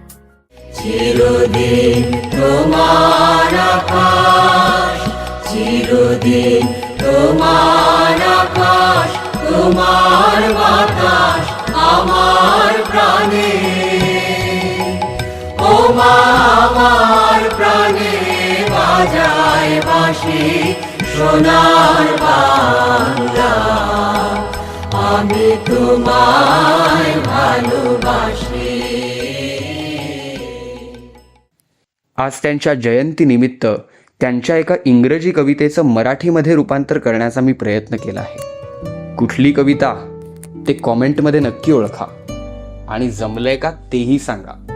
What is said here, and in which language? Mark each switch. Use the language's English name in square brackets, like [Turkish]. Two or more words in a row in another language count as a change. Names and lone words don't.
[Bangla] চিরদিন তোমার আকাশ চিরদিন তোমার আকাশ তোমার বাতাস আমার প্রাণে ও মা আমার প্রাণে বাজায় বাঁশি সোনার বাংলা আমি তোমায় ভালোবাসি. [Marathi] आज त्यांच्या जयंतीनिमित्त त्यांच्या एका इंग्रजी कवितेचं मराठीमध्ये रूपांतर करण्याचा मी प्रयत्न केला आहे. कुठली कविता ते कॉमेंटमध्ये नक्की ओळखा आणि जमलंय का तेही सांगा.